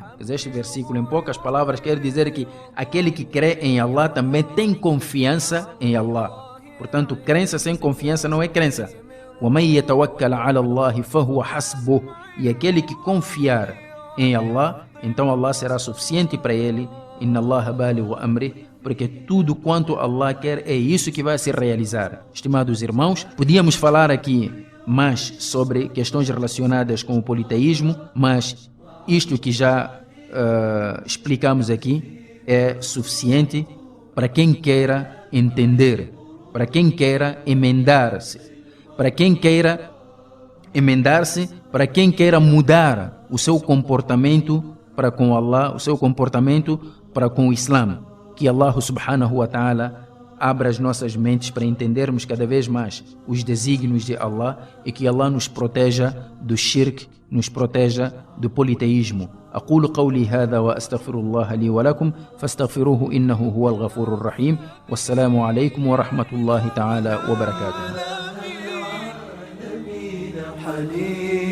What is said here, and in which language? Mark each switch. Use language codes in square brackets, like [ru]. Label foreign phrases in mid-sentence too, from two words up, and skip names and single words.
[pt] Este versículo, em poucas palavras, quer dizer que aquele que crê em Allah também tem confiança em Allah. Portanto, crença sem confiança não é crença. [ar] وَمَنْ يَتَوَكَّلَ عَلَى اللَّهِ فَهُوَ حَسْبُهُ. [pt] E aquele que confiar em Allah, então Allah será suficiente para ele. [ar] إن الله بالغ أمره, [pt] porque tudo quanto Allah quer é isso que vai se realizar. Estimados irmãos, podíamos falar aqui mais sobre questões relacionadas com o politeísmo, mas isto que já explicamos aqui é suficiente para quem queira entender, para quem queira emendar-se, para quem queira mudar o seu comportamento para com Allah, o seu comportamento para com o Islã. Que [ar] الله سبحانه وتعالى [pt] abra as nossas mentes para entendermos cada vez mais os desígnios de Allah e que Allah nos proteja do shirk, nos proteja do politeísmo. [ar] أقول قولي هذا وأستغفر الله لي ولكم فاستغفروه إنه هو الغفور الرحيم والسلام عليكم ورحمة الله تعالى وبركاته.